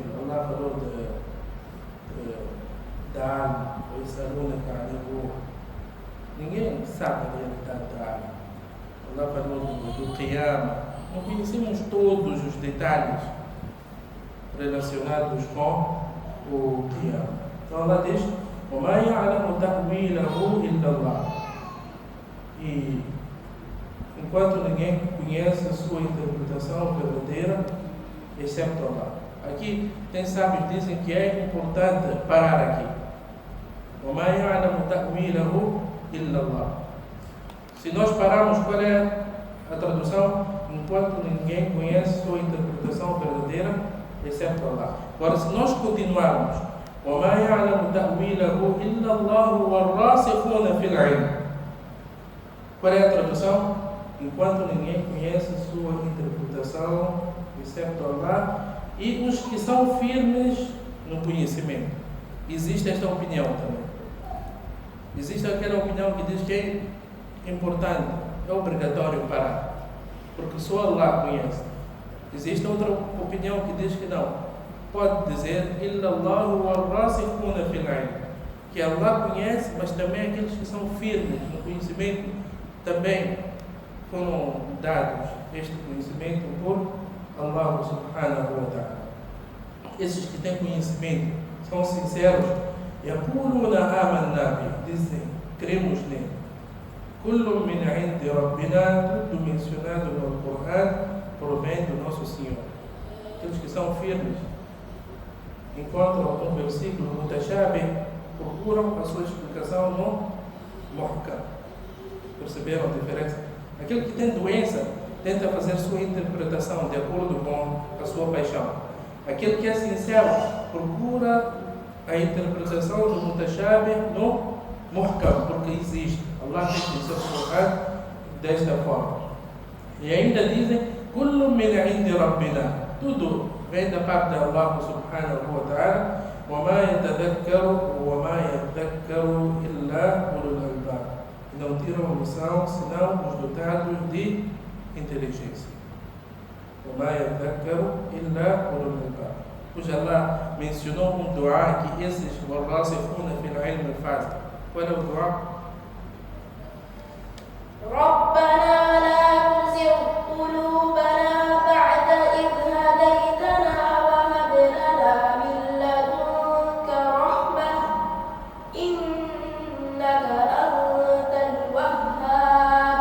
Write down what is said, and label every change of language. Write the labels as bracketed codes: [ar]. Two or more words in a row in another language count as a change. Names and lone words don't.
[pt] Allah falou da alma, ou essa aluna que ninguém sabe a realidade da alma. Allah falou do Qiyamah, não conhecemos todos os detalhes relacionados com o Qiyamah. Então Allah diz: [ar] وَمَا يَعْلَمُ تَأْوِيلَهُ إِلَّا اللَّهُ. [pt] E enquanto ninguém conhece a sua interpretação verdadeira, excepto Allah. Aqui tem sábios que dizem que é importante parar aqui. [ar] وَمَا يَعْلَمُ تَأْوِيلَهُ إِلَّا اللَّهُ. [pt] Se nós pararmos, qual é a tradução? Enquanto ninguém conhece sua interpretação verdadeira, excepto Allah. Agora, se nós continuarmos, [ar] وَمَا يَعْلَمُ تَأْوِيلَهُ إِلَّا اللَّهُ وَالرَّاسِخُونَ فِي الْعِلْمِ. [pt] Qual é a tradução? Enquanto ninguém conhece sua interpretação, excepto Allah, e os que são firmes no conhecimento. Existe esta opinião também. Existe aquela opinião que diz que é importante, é obrigatório parar, porque só Allah conhece. Existe outra opinião que diz que não. Pode dizer [ar] إِلَّا اللَّهُ وَالرَّاسِخُونَ فِي الْعِلْمِ, [pt] que Allah conhece, mas também aqueles que são firmes no conhecimento também foram dados este conhecimento por Allah [ar] سبحانه وتعالى. [pt] Esses que têm conhecimento são sinceros. [ar] يَقُولُونَ آمَنَّا بِهِ, [pt] dizem, cremos nele. [ar] كُلٌّ مِنْ عِنْدِ رَبِّنَا, [pt] tudo mencionado no Corão, provém do nosso Senhor. Aqueles que são firmes encontram um versículo mutashabih, procuram a sua explicação no muhkam. Perceberam a diferença? Aquele que tem doença tenta fazer sua interpretação de acordo com a sua paixão. Aquele que é sincero procura a interpretação do mutashabih no muhkam, porque existe. Allah tem que ser colocado desta forma. E ainda dizem: [ar] كُلٌّ مِنْ عِنْدِ رَبِّنَا, [pt] tudo vem da parte de Allah [ar] سبحانه وتعالى. وَمَا يَتَذَكَّرُ إِلَّا أُولُو الْأَلْبَابِ. [pt] Não tiram lição senão os dotados de inteligência. [ar] وَمَا يَتَذَكَّرُ إِلَّا أُولُو الْأَلْبَابِ. [pt] Pois Allah mencionou um dua que esses [ar] وَالرَّاسِخُونَ فِي الْعِلْمِ [pt] fazem. Qual é o dua? [ar] رَبَّنَا لَا تُزِغْ قُلُوبَنَا بَعْدَ إِذْ هَدَيْتَنَا وَهَبْ لَنَا مِن لَّدُنكَ رَحْمَةً إِنَّكَ أَنتَ الْوَهَّابُ.